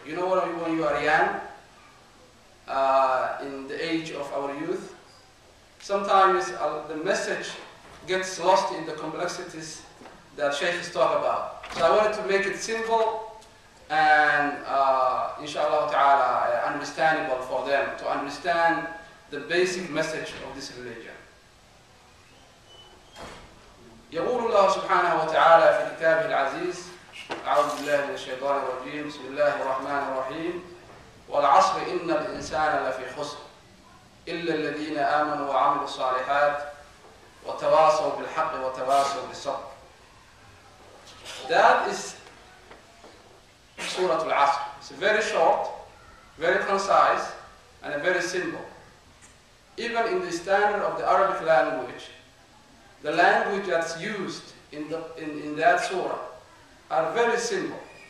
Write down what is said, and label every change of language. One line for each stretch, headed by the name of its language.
English: You know, when you are young, in the age of our youth, sometimes the message gets lost in the complexities that Sheikhs talk about. So I wanted to make it simple and inshallah ta'ala understandable for them to understand the basic message of this religion.
Arabic: يقول الله سبحانه وتعالى في كتابه العزيز: أعوذ بالله من الشيطان الرجيم، بسم الله الرحمن الرحيم، والعصر إن الإنسان لفي خسر إلا الذين آمنوا وعملوا الصالحات وتواصوا بالحق وتواصوا بالصبر.
English: That is Suratul Asr. It's very short, very concise, and very simple. Even in the standard of the Arabic language, the language that's used in that surah are very simple.